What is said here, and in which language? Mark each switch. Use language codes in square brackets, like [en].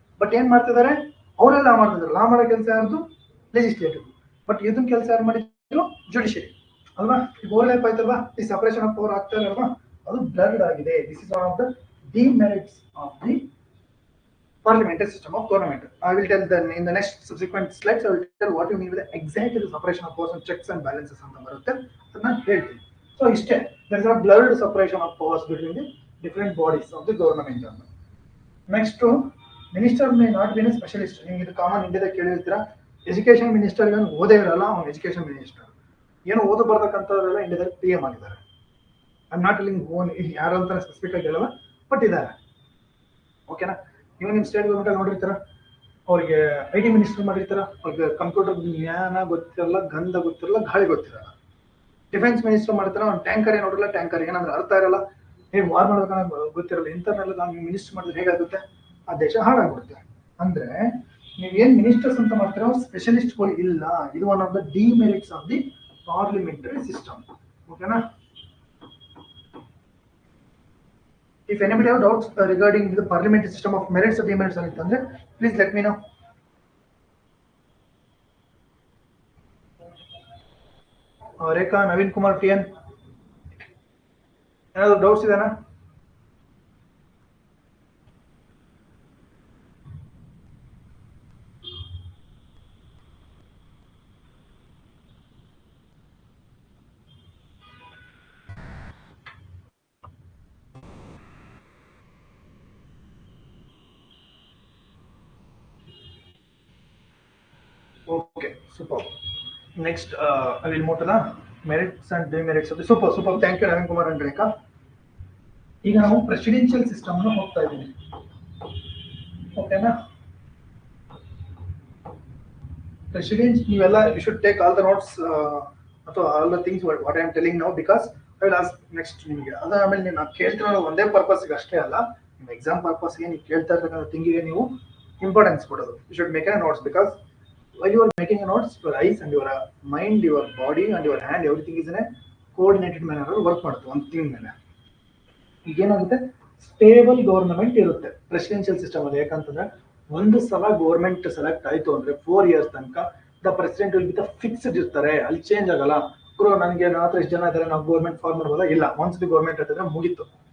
[kn] But ಏನ್ ಮಾಡ್ತಿದ್ದಾರೆ, ಅವರೆಲ್ಲ ಮಾಡ್ತಿದ್ದಾರೆ. ಲಾ ಮಾಡೋ ಕೆಲಸ ಯಾರ್ದು? ಲೆಜಿಸ್ಲೇಟಿವ್. ಬಟ್ ಇದನ್ನ ಕೆಲಸ ಯಾರು ಮಾಡಿದ್ರು? ಜುಡಿಷಿಯರಿ ಅಲ್ವಾ? ಈಗ ಓವರ್ಲ್ಯಾಪ್ ಆಯ್ತಲ್ವಾ? ಈ ಸಪರೇಷನ್ ಆಫ್ ಪವರ್ ಆಗ್ತಾ ಇರಲ್ವಾ? ಅದು ಬ್ಲರ್ಡ್ ಆಗಿದೆ. [en] This is one of the demerits of the parliamentary system of government. I will tell them in the next subsequent slides. I will tell what you mean with the exact separation of powers and checks and balances [kn] ಅಂತ ಬರುತ್ತೆ, ಅದನ್ನ ಹೇಳ್ತೀನಿ. So ಇಷ್ಟೇ, [en] there is a blurred separation of powers between the different bodies of the government. [kn] Next, [en] Minister may not be a specialist. [kn] ನೀವು ಇದು common ಇಂಡಿಯಾದಾಗ ಕೇಳಿರ್ತೀರಾ, education minister ಏನು ಓದೇ ಇರಲ್ಲ, ಅವ್ನು ಎಜುಕೇಶನ್ ಮಿನಿಸ್ಟರ್. ಏನು ಓದು ಬರ್ಬೇಕಂತವರೆಲ್ಲ ಇಂಡಿಯಾದಲ್ಲಿ PM ಆಗಿದ್ದಾರೆ. [en] I am not telling on [kn] ಯಾರು ಅಂತ ಸ್ಪೆಸಿಫಿಕ್ ಆಗಿ ಹೇಳಲ್ಲ, ಬಟ್ ಇದ್ದಾರೆ. ಓಕೆನಾ? ನೀವು ನಿಮ್ಮ ಸ್ಟೇಟ್ ಗೌರ್ಮೆಂಟ್ ನೋಡಿರ್ತಾರ, ಅವ್ರಿಗೆ IT ಮಿನಿಸ್ಟರ್ ಮಾಡಿರ್ತಾರ, ಅವ್ರಿಗೆ ಕಂಪ್ಯೂಟರ್ ಜ್ಞಾನ ಗೊತ್ತಿರಲ್ಲ, ಗಂಧ ಗೊತ್ತಿರಲ್ಲ, ಗಾಳಿ ಗೊತ್ತಿರಲ್ಲ. ಡಿಫೆನ್ಸ್ ಮಿನಿಸ್ಟರ್ ಮಾಡ್ತಾರ, ಅವ್ನು ಟ್ಯಾಂಕರ್ ಏನು ನೋಡಿರಲ್ಲ, ಟ್ಯಾಂಕರ್ ಏನಂದ್ರೆ ಅರ್ಥ ಇರಲ್ಲ, ಹೇಗೆ ವಾರ್ ಮಾಡ್ಬೇಕನ್ನ ಗೊತ್ತಿರಲ್ಲ. ಇಂಥರ್ನೆಲ್ಲ ನಾವು ಮಿನಿಸ್ಟರ್ ಮಾಡಿದ್ರೆ ಹೇಗಾಗುತ್ತೆ? ಆ ದೇಶ ಹಾಳಾಗ್ಬಿಡುತ್ತೆ. ಅಂದ್ರೆ ನೀವೇನ್ ಮಿನಿಸ್ಟರ್ಸ್ ಅಂತ ಮಾಡ್ತೀರೋ ಸ್ಪೆಷಲಿಸ್ಟ್ಗಳು ಇಲ್ಲ. [en] ಇದು one of the demerits of the parliamentary system. [kn] ಓಕೆನಾ? [en] If anybody have doubts regarding the parliamentary system of merits or demerits antandre, please let me know. [kn] Rekha, Naveen Kumar, TN, ಏನಾದ್ರು ಡೌಟ್ಸ್ ಇದೆನಾ? [en] Okay, super. Next, I will move to the merits and demerits of the super, super. Thank you, Navin Kumar and Rekha. [kn] ಈಗ ನಾವು presidential system ಹೋಗ್ತಾ ಇದ್ದೀವಿ. ಓಕೆನಾ? Precedence ನೀವೆಲ್ಲ [en] You should take all the notes ಅಥವಾ all the things what I am telling now because I will ask next ನಿಮಗೆ. [kn] ಅದಾದ್ಮೇಲೆ ನೀವು ಕೇಳ್ತಿರೋ ಒಂದೇ ಪರ್ಪಸ್ಗೆ ಅಷ್ಟೇ ಅಲ್ಲ, ನಿಮ್ಮ ಎಕ್ಸಾಮ್ ಪರ್ಪಸ್ಗೆ ನೀವು ಕೇಳ್ತಾ ಇರ್ತಕ್ಕಂಥ ಥಿಂಗಿಗೆ ನೀವು ಇಂಪಾರ್ಟೆನ್ಸ್ ಕೊಡೋದು. [en] you should make a notes because while you are making a notes, your eyes and your mind, your body and your hand, everything is in a coordinated manner work [kn] ಮಾಡುತ್ತೆ ಒಂದು thing ಮೇಲೆ. ಈಗೇನಾಗುತ್ತೆ, stable government ಇರುತ್ತೆ presidential system ಅಲ್ಲಿ. ಯಾಕಂತಂದ್ರೆ ಒಂದು ಸಲ government select ಆಯ್ತು ಅಂದ್ರೆ 4 years ತನಕ [en] the president will be the fixed [kn] ಇರ್ತಾರೆ, ಅಲ್ಲಿ ಚೇಂಜ್ ಆಗಲ್ಲ. ಗುರು ನನಗೆ ಮಾತ್ರ ಇಷ್ಟು ಜನ ಇದ್ದಾರೆ, ನಾವು ಗೌರ್ಮೆಂಟ್ ಫಾರ್ಮ್ ಮಾಡ್ಬೋದಾ? ಇಲ್ಲ, [en] once the government [kn] ಇರ್ತದೆ ಮುಗೀತು.